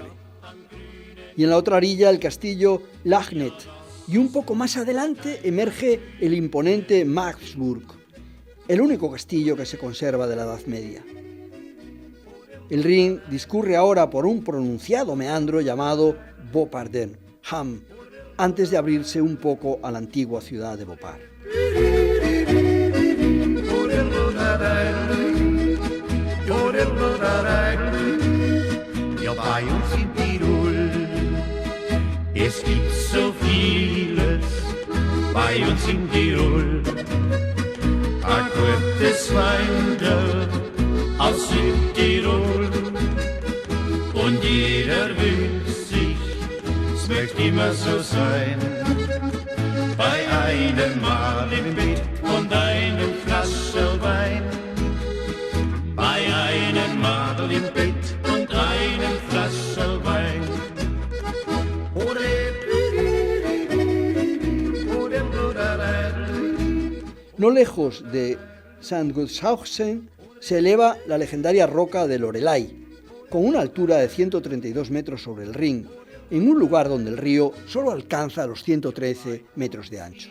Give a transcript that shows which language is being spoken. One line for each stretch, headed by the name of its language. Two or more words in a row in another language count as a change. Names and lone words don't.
Spanish: Y en la otra orilla el castillo Lachnet, y un poco más adelante emerge el imponente Maxburg, el único castillo que se conserva de la Edad Media. El Rin discurre ahora por un pronunciado meandro llamado Beaupardon, Ham, antes de abrirse un poco a la antigua ciudad de Beaupar.
German: Bei uns in Tirol, es gibt so vieles bei uns in Tirol. ein gutes Weingel aus Südtirol. Und jeder wünscht sich, es möchte immer so sein, bei einem Mal im Bett und einem Flascherl Wein. Bei einem Madel im Bett und einem Flascherl Wein.
Spanish: No lejos de Sandgotshausen se eleva la legendaria roca de Loreley, con una altura de 132 metros sobre el Rin, en un lugar donde el río solo alcanza los 113 metros de ancho.